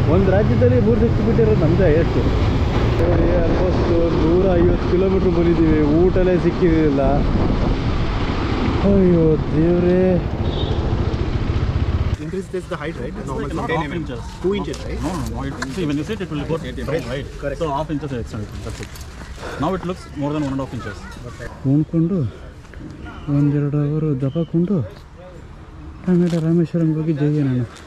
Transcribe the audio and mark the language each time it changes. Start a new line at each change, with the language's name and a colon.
Kannada: ಒಂದು ರಾಜ್ಯದಲ್ಲಿ 3 ಶಕ್ತಿಪೀಠ ಇರೋದು ನಮ್ಮದೇ ಎಷ್ಟು ನೋಡಿ. ಆಲ್ಮೋಸ್ಟ್ 150 ಕಿಲೋಮೀಟ್ರ್ ಬಂದಿದ್ದೀವಿ, ಊಟಲೇ ಸಿಕ್ಕಿರಲಿಲ್ಲ. ಅಯ್ಯೋ ದೇವ್ರೇ.
English: Increase this the height, right? Normal like 10 inches. 2 inches, right? No. See, when you sit, it will go straight, right? Correct. So half inches extended. That's it. Now it looks more than 1.5 inches.
Kannada: ಉಣ್ಕೊಂಡು 1-2 ಅವರು ದಪಾಕೊಂಡು ಆಮೇಲೆ ರಾಮೇಶ್ವರಂಗೆ ಹೋಗಿ ಜೈ ನಾನು.